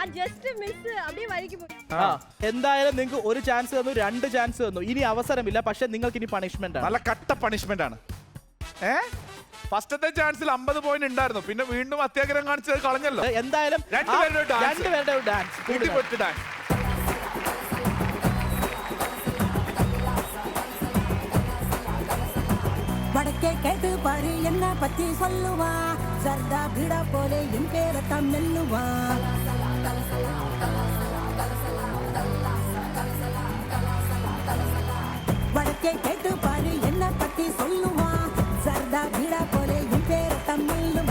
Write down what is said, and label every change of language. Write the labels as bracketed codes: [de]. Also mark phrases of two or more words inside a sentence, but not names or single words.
[ml] എന്തായാലും നിങ്ങൾക്ക് ഒരു ചാൻസ് തന്നു, 2 ചാൻസ് തന്നു. ഇനി അവസരമില്ല, പക്ഷെ നിങ്ങൾക്ക് ഇനി പണിഷ്മെന്റ് ആണ്. നല്ല കട്ട പണിഷ്മെന്റ് ആണ്. ഫസ്റ്റത്തെ ചാൻസിൽ 50 പോയിന്റ് ഉണ്ടായിരുന്നു, പിന്നെ വീണ്ടും അത്യാഗ്രഹം കാണിച്ചത് കളഞ്ഞല്ലോ. എന്തായാലും രണ്ടുപേരുടെ ഡാൻസ് [ta] வடக்கே கேட்டு பாரு என்ன பத்தி சொல்லுவா, சர்தா பீடா போலே என் பேரத்தான் மெல்லுவா. வடக்கே கேட்டு பாரு என்ன பத்தி சொல்லுவா, சர்தா பீடா போலே என் பேரத்தான் மெல்லுவா.